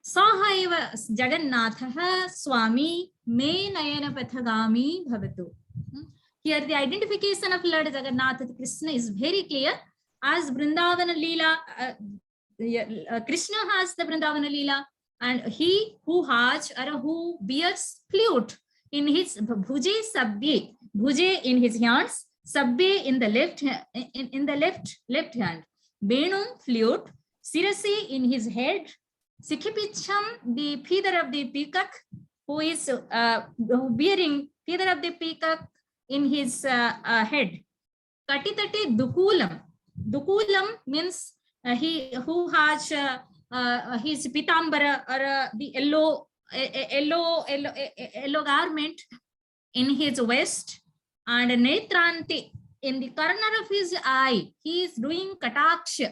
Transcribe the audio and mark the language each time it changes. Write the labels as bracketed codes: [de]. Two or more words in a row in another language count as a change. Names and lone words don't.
[sa] सहैव जगन्नाथ स्वामी मे नयन पथगामी भवतु. [en] Here the identification of Lord Jagannath Krishna is very clear. As Vrindavana Leela, Krishna has the Vrindavana Leela, and he who has or who bears flute in his [sa] भुजे सव्ये, [en] bhuje in his hands, sabbe in the left in the left hand, benum flute, sirasi in his head, Sikhipicham, the feather of the peacock, who is bearing feather of the peacock in his head. [sa] कटितटे दुकूलम्. [en] Dukulam means he who has his pitambara or the yellow garment in his waist, and netranti in the corner of his eye. He is doing kataksha.